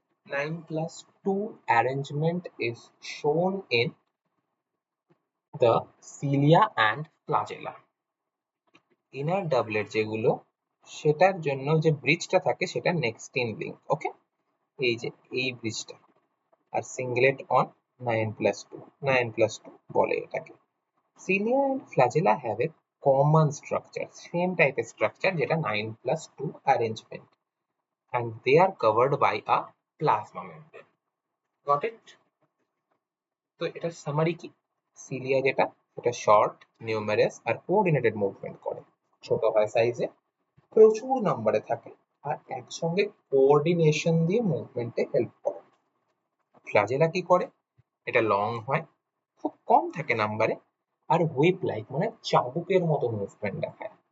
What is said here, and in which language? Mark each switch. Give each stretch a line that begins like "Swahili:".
English: 9+2 arrangement is shown in the cilia and flagella.
Bangla: Inner ডাবলেট যেগুলো, সেটার জন্য যে ব্রিজটা থাকে সেটা নেক্সটিন লিঙ্ক। ওকে, এই যে এই ব্রিজটা, আর সিঙ্গলেট অন 9+2, 9+2 বলে এটাকে।
English: cilia and flagella have a common structure, same type of structure, যেটা 9+2 arrangement, and they are covered by a plasma membrane. Got it?
Bangla: তো এটার সামারি কি? cilia যেটা, সেটা শর্ট, নিউমেরাস আর কোঅর্ডিনেটেড মুভমেন্ট করে, ছোট হয় সাইজে, প্রচুর নম্বরে থাকে, আর একসঙ্গে কোঅর্ডিনেশন দিয়ে মুভমেন্টে হেল্প করে। ফ্লাজেলা কি করে? এটা লং হয়, খুব কম থাকে নাম্বারে, আর হুইপ লাইক মানে চাবুকের মতো মুভমেন্ট দেখায়।